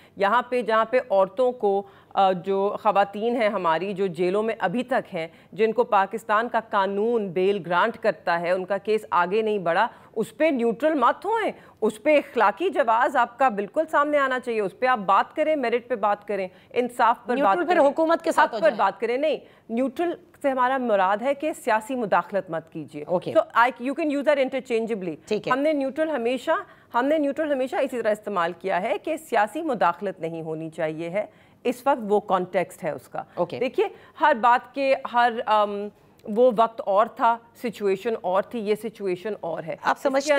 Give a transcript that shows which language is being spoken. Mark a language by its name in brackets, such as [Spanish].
[Urdu] یہاں پہ جہاں پہ عورتوں کو، جو خواتین ہیں ہماری جو جیلوں میں ابھی تک ہیں، جن کو پاکستان کا قانون بیل گرانٹ کرتا ہے، ان کا کیس آگے نہیں بڑھا، اس پہ نیوٹرل مت ہوئیں. اس پہ اخلاقی جواز آپ کا بالکل سامنے آنا چاہیے. اس پہ آپ بات کریں، میرٹ پہ بات کریں، انصاف پر بات کریں، حکومت کے ساتھ پر بات کریں. نہیں، نیوٹرل سے ہمارا مراد ہے کہ سیاسی مداخلت مت کیجیے. [English] So you can use that interchangeably. [Urdu] ہم نے نیوٹرل ہمیشہ اسی طرح استعمال کیا ہے کہ سیاسی مداخلت نہیں ہونی چاہیے ہے. اس وقت وہ کانٹیکسٹ ہے اس کا. دیکھیے ہر بات کے وہ وقت اور تھا، سچویشن اور تھی، یہ سچویشن اور ہے. آپ سمجھتے ہیں